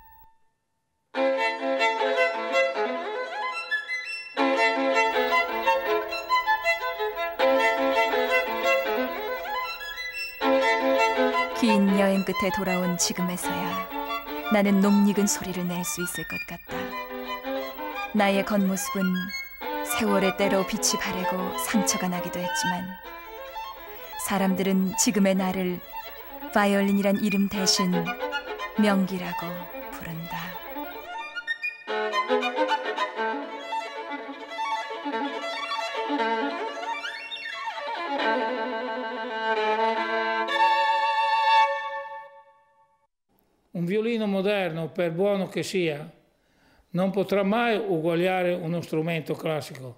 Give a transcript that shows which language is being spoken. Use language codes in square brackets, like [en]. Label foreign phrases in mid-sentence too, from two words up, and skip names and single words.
[ko] 긴 여행 끝에 돌아온 지금에서야 나는 녹익은 소리를 낼 수 있을 것 같다. 나의 겉모습은 세월의 때로 빛이 바래고 상처가 나기도 했지만 사람들은 지금의 나를 바이올린이란 이름 대신 명기라고 부른다. [it] Un violino moderno, per buono che sia, non potrà mai uguagliare uno strumento classico.